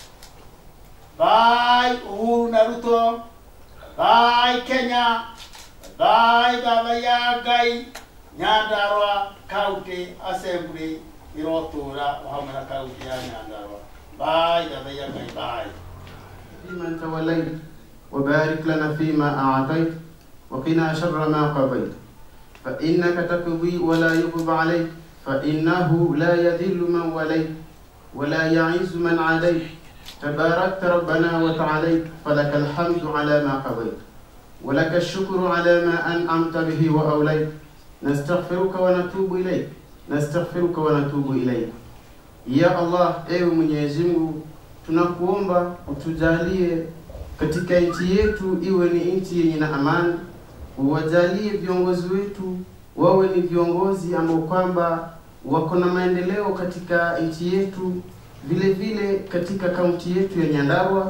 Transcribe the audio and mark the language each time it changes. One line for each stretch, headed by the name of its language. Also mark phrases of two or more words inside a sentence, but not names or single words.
Kikuyu: Bye Uhuru na Ruto, bye Kenya, bye Thathaiya Ngai, Nyandarua County Assembly ĩrotũra hamwe na kaunti ya Nyandarua. Bye Thathaiya Ngai, bye.
Arabic: فيمن توليت وبارك لنا فيما أعطيت وقنا شر ما قضيت فإنك تقضي ولا يقضى عليك فإنه لا يذل من وليت ولا يعز من عليك تباركت ربنا وتعاليت فلك الحمد على ما قضيت ولك الشكر على ما أنعمت به وأوليت نستغفرك ونتوب إليك نستغفرك ونتوب إليك. يا الله
Swahili: ewe Mwenyezi Mungu tunakuomba utujalie katika nchi yetu iwe ni nchi yenye na amani, uwajalie viongozi wetu wawe ni viongozi ambao kwamba wako na maendeleo katika nchi yetu, vile vile katika kaunti yetu ya Nyandarua.